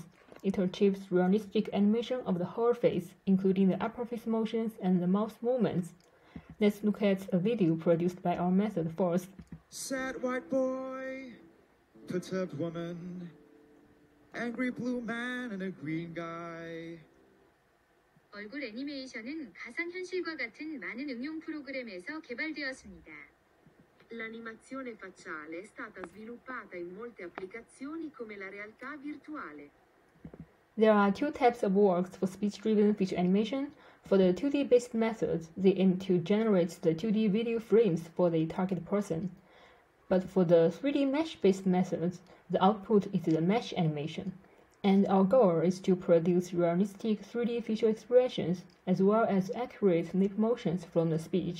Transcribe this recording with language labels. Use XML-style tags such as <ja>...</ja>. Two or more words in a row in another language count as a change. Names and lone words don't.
<en>It achieves realistic animation of the whole face, including the upper face motions and the mouth movements. Let's look at a video produced by our method first. Sad white boy, perturbed woman, angry blue man and a green guy.</en> <ko>얼굴 애니메이션은 가상현실과 같은 많은 응용 프로그램에서 개발되었습니다.</ko> <it>L'animazione facciale è stata sviluppata in molte applicazioni come la realtà virtuale.</it> <en>There are 2 types of works for speech-driven visual animation. For the 2D-based methods, they aim to generate the 2D video frames for the target person. But for the 3D mesh-based methods, the output is the mesh animation. And our goal is to produce realistic 3D visual expressions as well as accurate lip motions from the speech.</en>